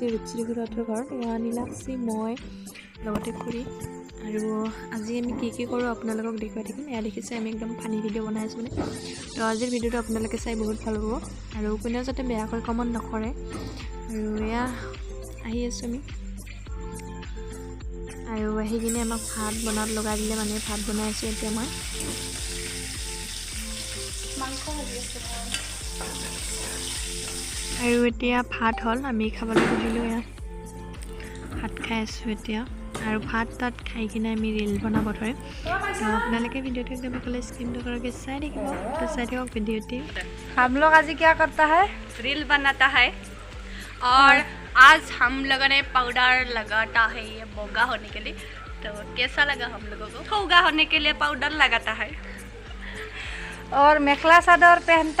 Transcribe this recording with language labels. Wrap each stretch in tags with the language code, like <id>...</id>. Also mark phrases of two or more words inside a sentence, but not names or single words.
<as>ৰূপশ্ৰী খুড়াহঁতৰ ঘৰত এয়া নীলাক্ষী মই লগতে খুৰী আৰু আজি আমি কি কৰোঁ আপোনালোকক দেখুৱাই থাকিম এয়া দেখিছে আমি একদম ফানি ভিডিঅ' বনাই আছোঁ মানে তো আজিৰ ভিডিঅ'টো আপোনালোকে চাই বহুত ভাল পাব আৰু কোনেও যাতে বেয়াকৈ কমেণ্ট নকৰে আৰু এয়া আহি আছোঁ আমি আৰু আহি কিনে আমাক ভাত বনাত লগাই দিলে মানে ভাত বনাই আছোঁ এতিয়া মই মাংস ভাজি আছোঁ আৰু এতিয়া ভাত হ'ল আমি খাবলৈ বহিলোঁ এয়া ভাত খাই আছোঁ এতিয়া আৰু ভাত তাত খাই কিনে আমি ৰিল বনাব ধৰে তো আপোনালোকে ভিডিঅ'টো একদম অকলে স্ক্ৰীন টকাৰকৈ চাই থাকিব তো চাই থাকক ভিডিঅ'টি</as> <hi>हम लोग आज क्या करता है रील बनाता है और आज हम लोगों ने पाउडर लगाता है ये बोगा होने के लिए। तो कैसा लगा हम लोगों को? होगा होने के लिए पाउडर लगाता है और मेखला चादर पहनता</hi>